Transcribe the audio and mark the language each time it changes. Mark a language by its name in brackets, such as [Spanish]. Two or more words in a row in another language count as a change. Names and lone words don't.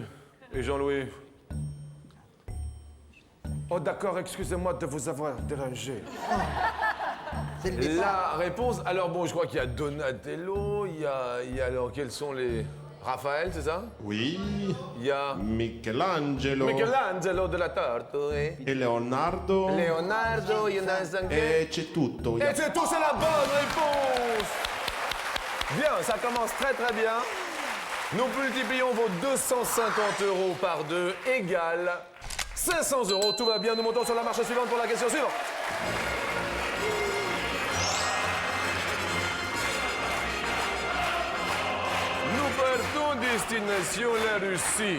[French] Et Jean-Louis? Oh d'accord, excusez-moi de vous avoir dérangé. C'est le départ. La réponse, alors bon, je crois qu'il y a Donatello, il y a alors, quels sont les... Raphaël, c'est ça? Oui. Il y a Michelangelo. Michelangelo de la Torre, [Italian] E Leonardo. [French] Leonardo, il y en a anche... [Italian] E c'è tutto. [French] Et c'est tout, c'est la bonne réponse! Bien, ça commence très très bien. Nous multiplions vos 250 € par 2 égale 500 €. Tout va bien, nous montons sur la marche suivante pour la question suivante. Nous partons destination la Russie.